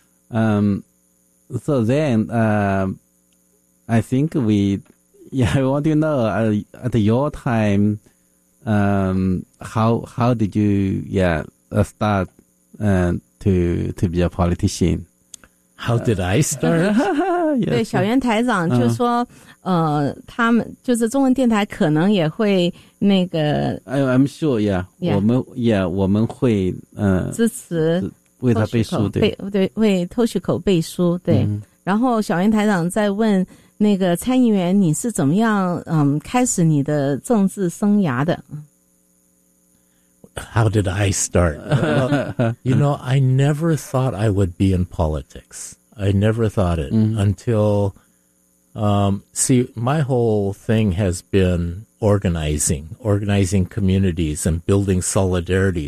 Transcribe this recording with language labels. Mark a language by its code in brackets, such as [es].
[en] So then, I think I want to know, at your time, how did you, start to be a politician? How did I start? [zh] 对，小袁台长就说他们就是中文电台可能也会那个 [en] I'm sure, [zh] yeah, 我们会支持为他背书，对，为 Toshiko 背书，对。然后小袁台长在问那个参议员，你是怎么样开始你的政治生涯的？ [en] How did I start? Well, you know, I never thought I would be in politics. I never thought it until, see, my whole thing has been organizing communities and building solidarity.